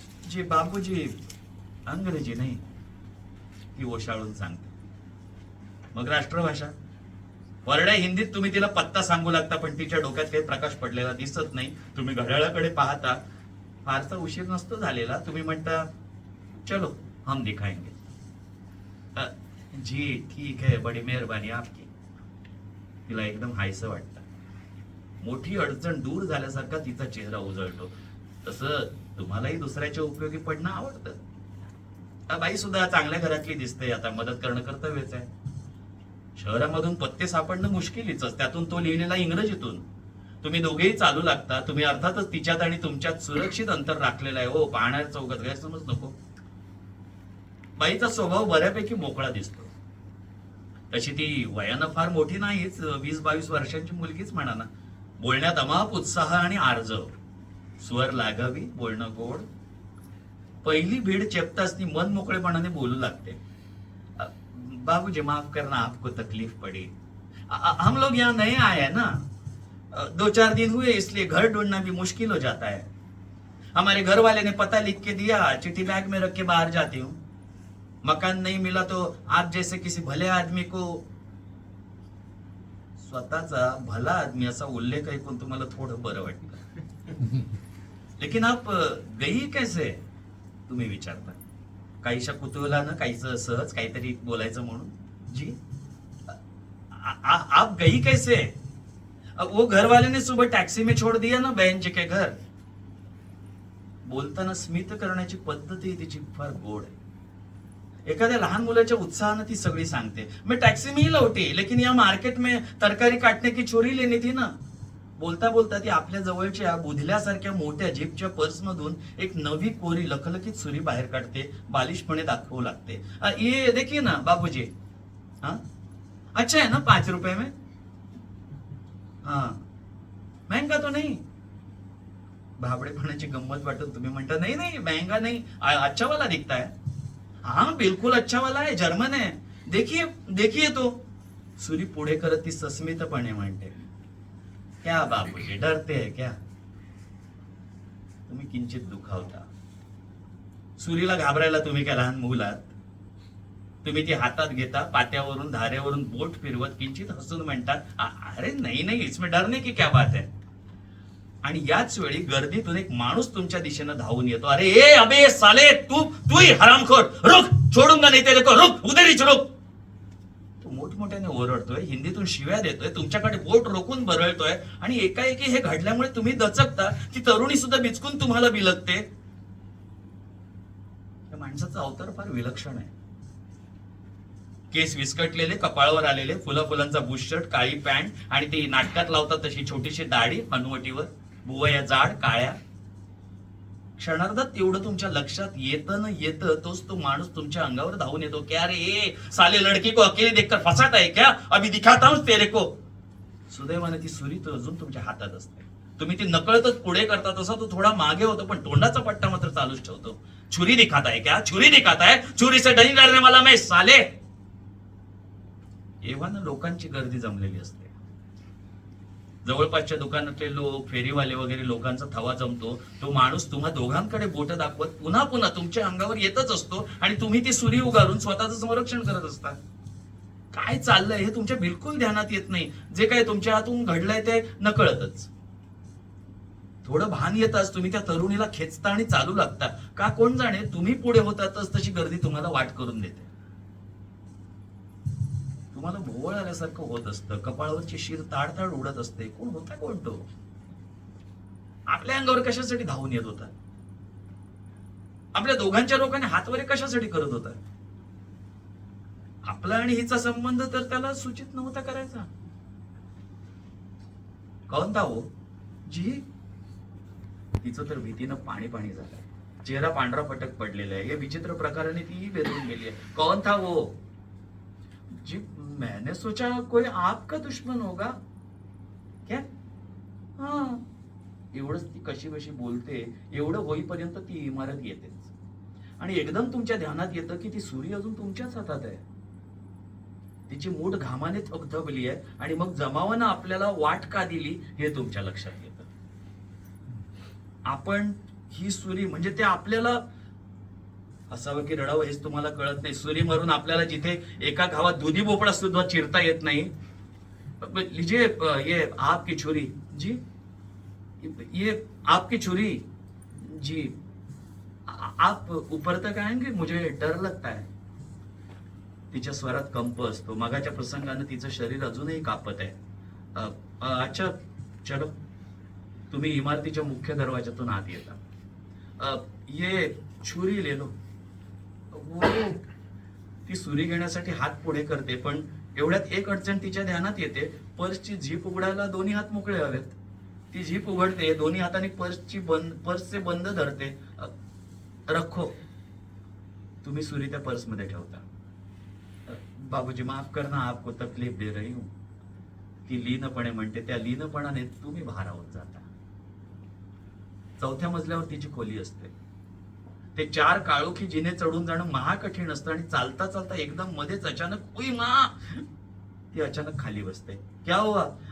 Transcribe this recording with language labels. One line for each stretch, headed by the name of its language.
Marathi: जी बाबूजी, अंग्रेजी नाही, ती ओशाळून सांगते. मग राष्ट्रभाषा, वरड्या हिंदीत तुम्ही तिला पत्ता सांगू लागता, पण तिच्या डोक्यात काही प्रकाश पडलेला दिसत नाही. तुम्ही घड्याळाकडे पाहता, फारसा उशीर नसतो झालेला. तुम्ही म्हणता,
Hindi: चलो हम दिखाएंगे. जी ठीक है, बड़ी मेहरबानी आपकी.
Marathi: तिला एकदम हायसं वाटतं. मोठी अडचण दूर झाल्यासारखा तिचा चेहरा उजळतो. तसं तुम्हालाही दुसऱ्याच्या उपयोगी पडणं आवडतं. बाई सुद्धा चांगल्या घरातली दिसते. आता मदत करणं कर्तव्यच आहे. शहरामधून पत्ते सापडणं मुश्किलीच, त्यातून तो लिहिलेला इंग्रजीतून. तुम्ही दोघेही चालू लागता. तुम्ही अर्थातच तिच्यात आणि तुमच्यात सुरक्षित अंतर राखलेलं आहे. हो, पाहणार चौकात गैरसमज नको. बाईचा स्वभाव बऱ्यापैकी मोकळा दिसतो. तशी ती वयानं फार मोठी नाहीच, 20-22 वर्षांची मुलगीच म्हणा ना. बोलण्यात अमाप उत्साह आणि आर्जव. स्वर लागावी, बोलणं गोड. पहिली भीड चेपताच ती मन मोकळेपणाने बोलू लागते.
Hindi: बाबूजी माफ करना, आपको तकलीफ पड़ी. हम लोग यहाँ नए आए हैं ना, 2-4 दिन हुए, इसलिए घर ढूंढना भी मुश्किल हो जाता है. हमारे घर वाले ने पता लिख के दिया, चिट्ठी बैग में रख के बाहर जाती हूँ. मकान नहीं मिला तो आप जैसे किसी भले आदमी को.
Marathi: स्वतःचा भला आदमी असा उल्लेख ऐकून तुम्हाला थोडं बरं वाटतं.
Hindi: लेकिन आप गई कैसे,
Marathi: तुम्ही विचारता. काहीशा कुतूहलानं, काहीच सहज काहीतरी बोलायचं म्हणून.
Hindi: जी आप गई कैसे. वो घर वाले ने सुबह टैक्सी में छोड़ दिया ना बहन जी के घर.
Marathi: बोलताना स्मित करण्याची पद्धती तिची फार गोड आहे. एखाद्या लहान मुलाच्या उत्साहानं ती सगळी सांगते.
Hindi: मैं टैक्सी में ही लौटी, लेकिन यहाँ मार्केट में तरकारी काटने की छुरी लेनी थी ना.
Marathi: बोलता बोलता ती आपल्या जवळच्या बुधल्यासारख्या मोठ्या जीपच्या पर्समधून एक नवी कोरी लखलखीत सुरी बाहेर काढते. बालिशपणे दाखवू लागते.
Hindi: ये देखिए ना बाबूजी. हाँ अच्छा है ना, 5 रुपए में. हाँ महंगा तो नहीं.
Marathi: भाबडेपणाची गंमत वाटून तुम्ही म्हणता,
Hindi: नहीं नहीं महंगा नहीं, अच्छा वाला दिखता है. हाँ बिल्कुल अच्छा वाला है, जर्मन है, देखिए देखिए तो.
Marathi: सुरी पुढे करत ती सस्मितपणे म्हणते.
Hindi: क्या बाबूजी डरते है क्या.
Marathi: तुम्ही किंचित दुखावता. सुरीला घाबरायला तुम्ही काय लहान मूल आहात. तुम्ही ती हातात घेता, पात्यावरून धारेवरून बोट फिरवत किंचित हसून म्हणतात,
Hindi: अरे नहीं नहीं, इसमें डरने की क्या बात है.
Marathi: आणि याच वेळी गर्दीतून एक माणूस तुमच्या दिशेनं धावून येतो.
Hindi: अरे ए अबे साले, तू ही हरामखोर, रुक, छोडूंगा नहीं तेरे को, रुक, उधर ही रुक.
Marathi: तो मोठमोठ्याने ओरडतोय, हिंदीतून शिव्या देतोय, तुमच्याकडे बोट रोखून बरळतोय. आणि एकाएकी हे घडल्यामुळे तुम्ही दचकता. ती तरुणी सुद्धा बिचकून तुम्हाला बिलगते. या माणसाचा अवतार फार विलक्षण आहे. केस विस्कटलेले, कपाळावर आलेले, फुलांचा बुशर्ट, काळी पॅन्ट आणि ती नाटकात लावतात तशी छोटीशी दाढी हनुवटीवर, बुवया जाड काळ्या. क्षणार्धात तेवढं तुमच्या लक्षात येतं तोच तो माणूस तुमच्या अंगावर धावून येतो.
Hindi: क्या रे ए साले, लड़की को अकेले देखकर फसाता है क्या, अभी दिखाता हूं तेरे को.
Marathi: सुदैवाने ती सुरी तर अजून तुमच्या हातात असते. तुम्ही ती नकळतच पुढे करता. तसा तो थोडा मागे होतो, पण तोंडाचा पट्टा मात्र चालूच ठेवतो.
Hindi: छुरी दिखाता है क्या, छुरी दिखाता है, छुरी से नहीं डरने वाला मैं साले.
Marathi: एव्हाना लोकांची गर्दी जमलेली असते. जवळपासच्या दुकानातले लोक, फेरीवाले वगैरे लोकांचा थवा जमतो. तो माणूस तुम्हा दोघांकडे बोट दाखवत पुन्हा पुन्हा तुमच्या अंगावर येतच असतो आणि तुम्ही ती सुरी उगारून स्वतःचं संरक्षण करत असता. काय चाललंय हे तुमच्या बिलकुल ध्यानात येत नाही. जे काही तुमच्या हातून घडलंय ते नकळतच. थोडं भान येताच तुम्ही त्या तरुणीला खेचता आणि चालू लागता. का कोण जाणे, तुम्ही पुढे होतातच तशी गर्दी तुम्हाला वाट करून देते. तुम्हाला भोवळ आल्यासारखं होत असतं, कपाळावरची शीर ताडताड उडत असते. कोण होता कोण तो? आपल्या अंगावर कशासाठी धावून येत होता? आपल्या दोघांच्या लोकांनी हातवरे कशासाठी करत होता? आपला आणि हिचा संबंध तर त्याला सूचित नव्हता करायचा.
Hindi: कोण था हो?
Marathi: जी. तिचं तर भीतीनं पाणी पाणी झालंय. चेहरा पांढरा फटक पडलेला आहे. या विचित्र प्रकाराने तीही बेदरून गेली आहे.
Hindi: कौन था वो? जी, मैंने सोचा कोई आपका दुश्मन होगा क्या?
Marathi: हा. एवढंच ती कशी बशी बोलते. एवढं होईपर्यंत ती इमारत येतेच. आणि एकदम तुमच्या ध्यानात येतं की ती सुरी अजून तुमच्याच हातात आहे. तिची मूठ घामाने थबथबली आहे. आणि मग जमावानं आपल्याला वाट का दिली हे तुमच्या लक्षात येतं. आपण ही सुरी म्हणजे ते आपल्याला असावं की रडावं हेच तुम्हाला कळत नाही. सुरी मारून आपल्याला जिथे एका गावात दुधी भोपळा सुद्धा चिरता येत नाही.
Hindi: लीजिए ये आपकी छुरी. जी, ये आपकी छुरी. जी, आप ऊपर तक आएंगे, मुझे डर लगता है.
Marathi: तिच्या स्वरात कंप असतो. मगाच्या प्रसंगानं तिचं शरीर अजूनही कापत आहे.
Hindi: अच्छा चलो.
Marathi: तुम्ही इमारतीच्या मुख्य दरवाजातून आत येता.
Hindi: ये छुरी ले लो.
Marathi: वो ती सुरी घेण्यासाठी हात पुढे करते, पण एवढ्यात एक अडचण तिच्या ध्यानात येते. पर्सची झीप उघडायला दोन्ही हात मोकळे हवेत. ती झीप उघडते, दोन्ही हाताने पर्सचे बंद धरते.
Hindi: रखो.
Marathi: तुम्ही सुरी त्या पर्समध्ये ठेवता.
Hindi: बाबूजी माफ करना, आपको तकलीफ दे रही हूं.
Marathi: ती लीनपणे म्हणते. त्या लीनपणाने तुम्ही भारावून जाता. चौथ्या मजल्यावर तिची खोली असते. ते 4 काळोखी जिने चढून जाणं महाकठीण असतं. आणि चालता चालता एकदम मध्येच अचानक उई माँ, ती अचानक खाली बसते.
Hindi: क्या हुआ?